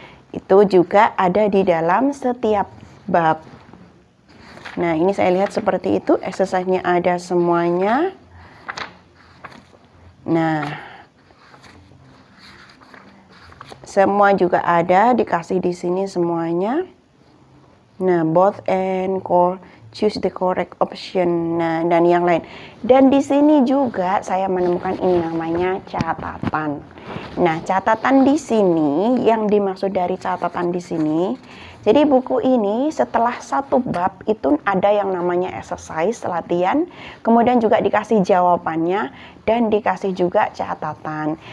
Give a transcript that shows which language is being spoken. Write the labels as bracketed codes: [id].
[id] Itu juga ada di dalam setiap bab. Nah, ini saya lihat seperti itu, exercise-nya ada semuanya. Nah, semua juga ada, dikasih di sini semuanya. [en] Nah, both and core, choose the correct option. [id] Nah, dan yang lain. Dan di sini juga saya menemukan ini namanya catatan. Nah, catatan di sini, yang dimaksud dari catatan di sini, jadi buku ini setelah satu bab itu ada yang namanya exercise, latihan, kemudian juga dikasih jawabannya, dan dikasih juga catatan.